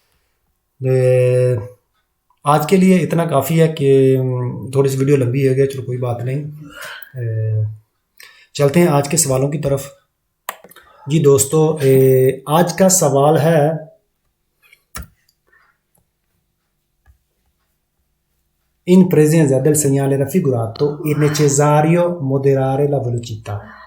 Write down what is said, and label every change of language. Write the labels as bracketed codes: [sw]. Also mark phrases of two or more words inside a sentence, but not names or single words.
[hi] आज के लिए इतना काफ़ी है कि थोड़ी सी वीडियो लंबी हो गई, चलो कोई बात नहीं। चलते हैं आज के सवालों की तरफ। जी दोस्तों, आज का सवाल है, [it] in presenza del segnale raffigurato è necessario moderare la velocità।